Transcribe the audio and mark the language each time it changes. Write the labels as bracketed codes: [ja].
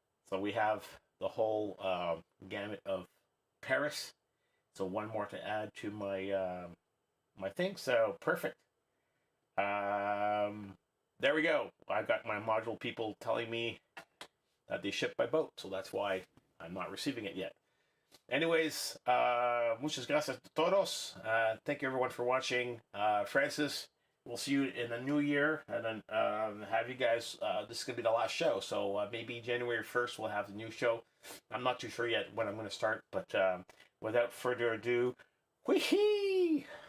[en] So we have the whole gamut of Paris. So one more to add to my my thing. So perfect. There we go. I've got my module people telling me that they ship by boat, so that's why I'm not receiving it yet. [es] Anyways, muchas gracias a todos. [en] Thank you everyone for watching. Francis, we'll see you in the new year, and then have you guys. This is gonna be the last show, so maybe January 1st we'll have the new show. I'm not too sure yet when I'm gonna start, but without further ado, whee-hee!